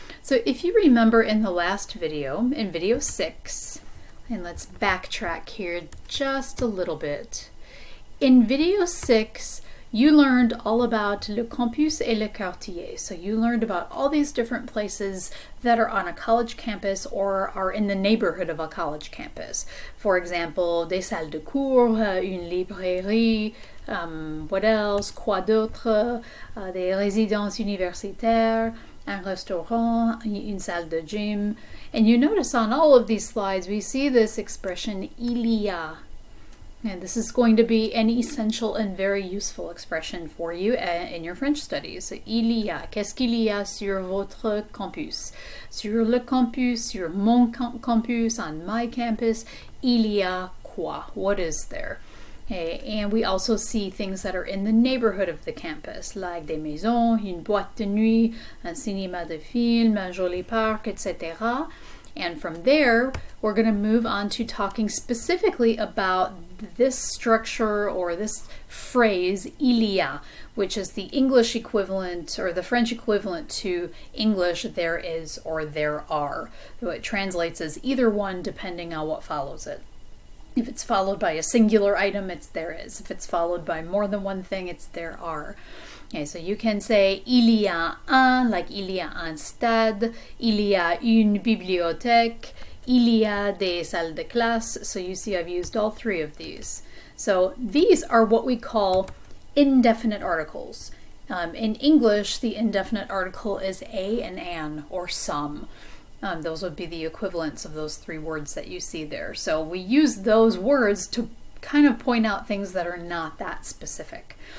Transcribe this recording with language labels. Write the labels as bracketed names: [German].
[English] So if you remember in the last video, in video 6, and let's backtrack here just a little bit. In video 6, you learned all about [French] le campus et le quartier. [English] So you learned about all these different places that are on a college campus or are in the neighborhood of a college campus. For example, [French] des salles de cours, une librairie, [English] what else, [French] quoi d'autre, des résidences universitaires, un restaurant, une salle de gym. [English] And you notice on all of these slides, we see this expression, il y a. And this is going to be an essential and very useful expression for you in your French studies. [French] So, il y a. Qu'est-ce qu'il y a sur votre campus? Sur le campus, sur mon campus, [English] on my campus, [French] il y a quoi? [English] What is there? Okay. And we also see things that are in the neighborhood of the campus, like [French] des maisons, une boîte de nuit, un cinéma de film, un joli parc, [English] etc. And from there, we're going to move on to talking specifically about this structure or this phrase, il y a, which is the English equivalent or the French equivalent to English, there is or there are. So it translates as either one depending on what follows it. If it's followed by a singular item, it's there is. If it's followed by more than one thing, it's there are. Okay, so you can say [French] il y a un, like il y a un stade, il y a une bibliothèque, il y a des salles de classe. [English] So you see I've used all 3 of these. So these are what we call indefinite articles. In English, the indefinite article is a and an or some. Those would be the equivalents of those 3 words that you see there. So we use those words to kind of point out things that are not that specific.